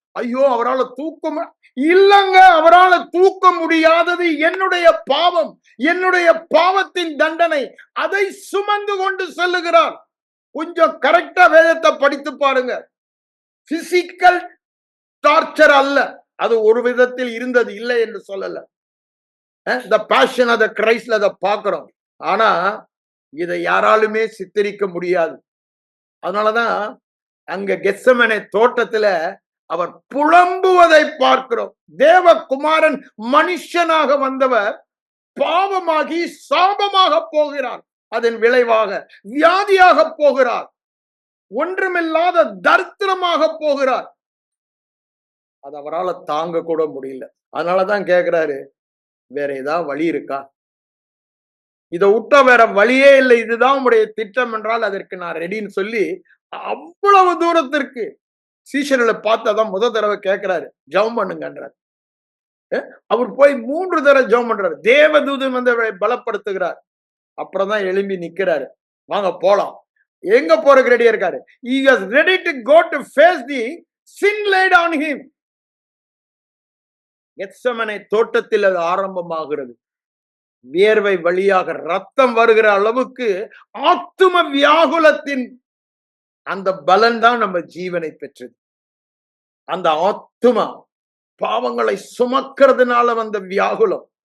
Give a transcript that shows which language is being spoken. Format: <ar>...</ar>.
<ta>ஐயோ, அவரால் தூக்க இல்லங்க, அவரால் தூக்க முடியாதது என்னுடைய பாவம், என்னுடைய பாவத்தின் தண்டனை. அதை சுமந்து கொண்டு செல்லுகிறார். கொஞ்சம் கரெக்டா வேதத்தை படித்து பாருங்க. பிசிக்கல் டார்ச்சர் அல்ல, அது ஒரு விதத்தில் இருந்தது, இல்லை என்று சொல்லல.</ta> <en>The passion of the Christல</en> <ta>அதை பார்க்கிறோம். ஆனா இதை யாராலுமே சித்தரிக்க முடியாது. அதனாலதான் அங்க கெத்செமனே தோட்டத்துல அவர் புலம்புவதை பார்க்கிறோம். தேவகுமாரன் மனுஷனாக வந்தவர் பாவமாகி சாபமாக போகிறார். அதன் விளைவாக வியாதியாக போகிறார். ஒன்றுமில்லாத தரித்திரமாக போகிறார். அது அவரால் தாங்க கூட முடியல. அதனாலதான் கேட்கிறாரு, வேற ஏதாவது வழி இருக்கா? இதை விட்டா வேற வழியே இல்லை, இதுதான் உங்களுடைய திட்டம் என்றால் அதற்கு நான் ரெடின்னு சொல்லி அவ்வளவு தூரத்திற்கு சீஷர்களை பார்த்தாதான் முதல் தடவை கேட்கிறாரு, ஜெபம் பண்ணுங்கன்றார். அவர் போய் 3 தடவை ஜெபம் பண்றாரு. தேவதூதன் வந்து அவரை பலப்படுத்துகிறார். அப்புறம் தான் எழும்பி நிக்கிறாரு. வாங்க போலாம். எங்க போறதுக்கு ரெடியா இருக்காரு?</ta> <en>He is ready to go to face the sin laid on him.</en> <ta>Gethsemane தோட்டத்தில் அது ஆரம்பமாகிறது. வியர்வை வழியாக ரத்தம் வருகிற அளவுக்கு ஆத்தும வியாகுலத்தின் அந்த பலன் தான் நம்ம ஜீவனை பெற்றது. அந்த ஆத்துமா பாவங்களை சுமக்கிறதுனால வந்த வியாகுலம்.</ta>